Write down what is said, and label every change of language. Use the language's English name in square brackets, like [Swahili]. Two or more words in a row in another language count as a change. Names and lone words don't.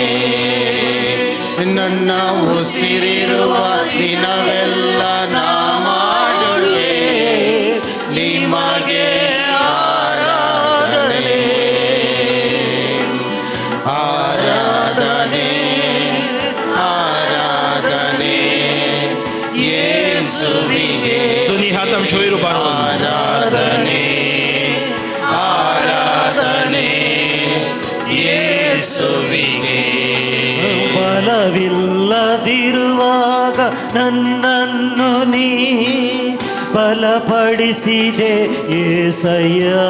[Kannada] ನನ್ನ ಉಸಿರಿರುವ ದಿನವೆಲ್ಲ ನಾ ಮಾಡುವೆ ನಿಮಗೆ ಆರಾಧನೆ ಆರಾಧನೆ ಆರಾಧನೆ ಯೇಸುವಿಗೆ. [Konkani] दोन्ही हात आमच्या वयर उबारून [Kannada] ಆರಾಧನೆ ಆರಾಧನೆ ಯೇಸುವಿಗೆ. ಬಲವಿಲ್ಲದಿರುವಾಗ ನನ್ನನ್ನು ನೀ ಬಲಪಡಿಸಿದೆ ಯೇಸಯ್ಯ.